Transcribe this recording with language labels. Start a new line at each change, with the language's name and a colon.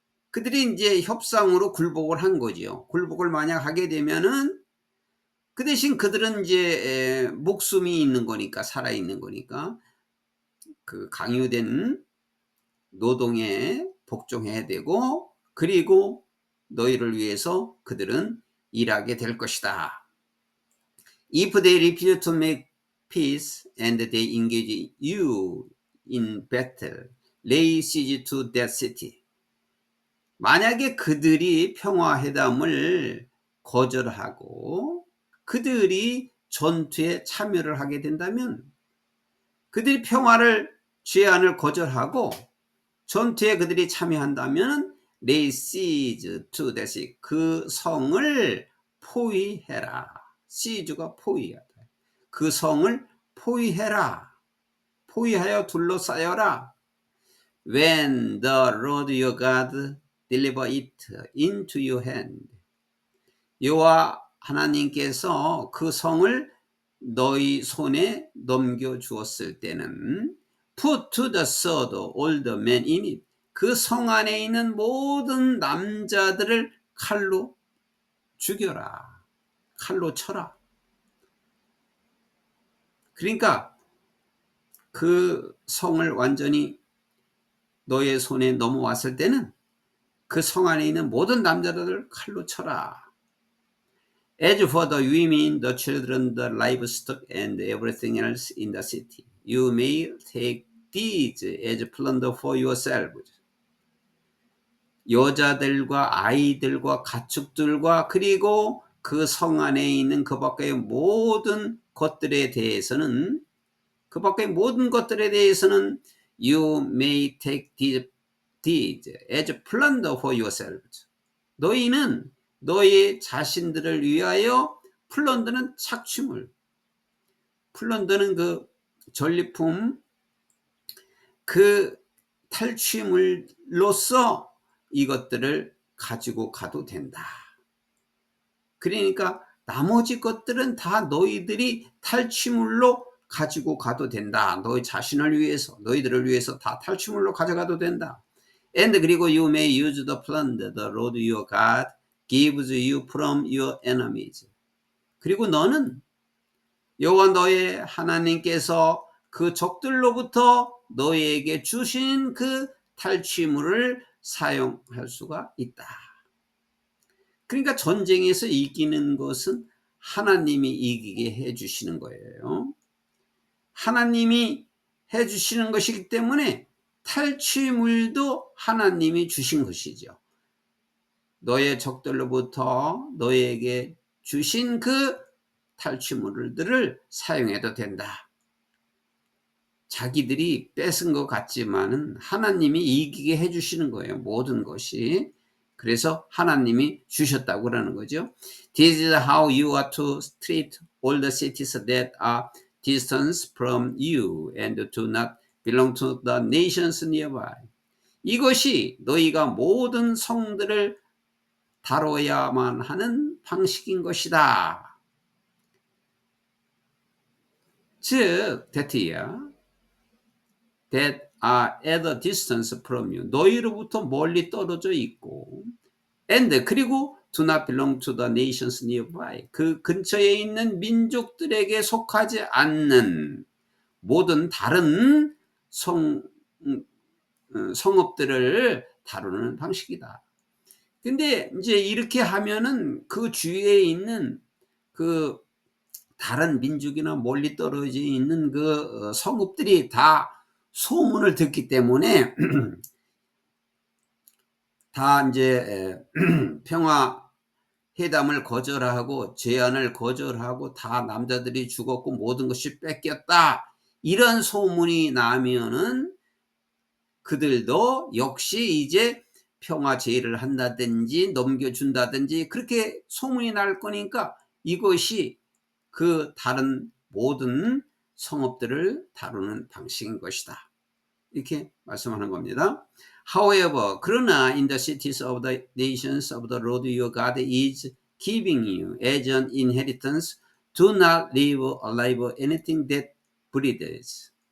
Korean: 그들이 이제 협상으로 굴복을 한 거죠. 굴복을 만약 하게 되면은 그 대신 그들은 이제 목숨이 있는 거니까, 살아 있는 거니까 그 강요된 노동에 복종해야 되고, 그리고 너희를 위해서 그들은 일하게 될 것이다.
English: If they refuse to make peace and they engage you in battle, lay siege to that city.
Korean: 만약에 그들이 평화회담을 거절하고 그들이 전투에 참여를 하게 된다면, 그들이 평화를 제안을 거절하고 전투에 그들이 참여한다면
English: lay siege to that city,
Korean: 그 성을 포위해라. siege가 포위하다. 그 성을 포위해라. 포위하여 둘러싸여라.
English: When the Lord your God deliver it into your hand.
Korean: 여호와 하나님께서 그 성을 너희 손에 넘겨 주었을 때는
English: put to the sword all the men in it.
Korean: 그 성 안에 있는 모든 남자들을 칼로 죽여라. 칼로 쳐라. 그러니까 그 성을 완전히 너의 손에 넘어왔을 때는 그 성 안에 있는 모든 남자들을 칼로 쳐라.
English: As for the women, the children, the livestock, and everything else in the city, you may take these as plunder for yourselves.
Korean: 여자들과 아이들과 가축들과 그리고 그 성 안에 있는 그 밖의 모든 것들에 대해서는, 그 밖의 모든 것들에 대해서는
English: you may take these as plunder for yourselves.
Korean: 너희는 너희 자신들을 위하여, 플런더는 착취물, 플런더는 그 전리품, 그 탈취물로서 이것들을 가지고 가도 된다. 그러니까 나머지 것들은 다 너희들이 탈취물로 가지고 가도 된다. 너희 자신을 위해서, 너희들을 위해서 다 탈취물로 가져가도 된다.
English: And
Korean: 그리고
English: you may use the plunder the Lord your God gives you from your enemies.
Korean: 그리고 너는 여호와 너의 하나님께서 그 적들로부터 너희에게 주신 그 탈취물을 사용할 수가 있다. 그러니까 전쟁에서 이기는 것은 하나님이 이기게 해 주시는 거예요. 하나님이 해주시는 것이기 때문에 탈취물도 하나님이 주신 것이죠. 너의 적들로부터 너에게 주신 그 탈취물들을 사용해도 된다. 자기들이 뺏은 것 같지만은 하나님이 이기게 해주시는 거예요. 모든 것이. 그래서 하나님이 주셨다고 그러는 거죠.
English: This is how you are to treat all the cities that are distant from you and do not belong to the nations nearby.
Korean: 이것이 너희가 모든 성들을 다뤄야만 하는 방식인 것이다. 즉,
English: that are at a distance from you.
Korean: 너희로부터 멀리 떨어져 있고, and 그리고
English: do not belong to the nations nearby.
Korean: 그 근처에 있는 민족들에게 속하지 않는 모든 다른 성읍들을 다루는 방식이다. 근데 이제 이렇게 하면은 그 주위에 있는 그 다른 민족이나 멀리 떨어져 있는 그 성읍들이 다 소문을 듣기 때문에 다 이제 평화 회담을 거절하고 제안을 거절하고 다 남자들이 죽었고 모든 것이 뺏겼다. 이런 소문이 나면은 그들도 역시 이제 평화 제의를 한다든지 넘겨준다든지 그렇게 소문이 날 거니까 이것이 그 다른 모든 성읍들을 다루는 방식인 것이다. 이렇게 말씀하는 겁니다.
English: However,
Korean: 그러나
English: in the cities of the nations of the Lord your God is giving you as an inheritance, do not leave alive anything that breathes.